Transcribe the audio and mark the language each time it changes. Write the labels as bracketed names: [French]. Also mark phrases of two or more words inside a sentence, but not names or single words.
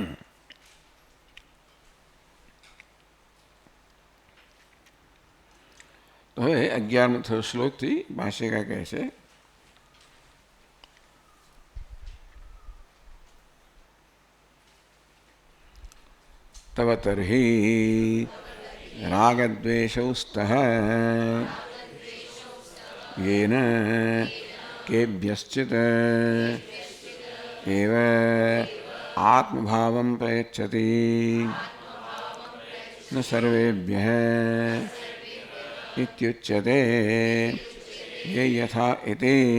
[Gujarati] તો હવે 11મો શ્લોકથી ભાષ્યકાર કહે છે, [Sanskrit] तव तर्हि रागद्वेषौ स्तः येन केभ्यश्चित् एव आत्मभावं प्रयच्छति न सर्वेभ्यः इत्युच्यते ये यथा इति.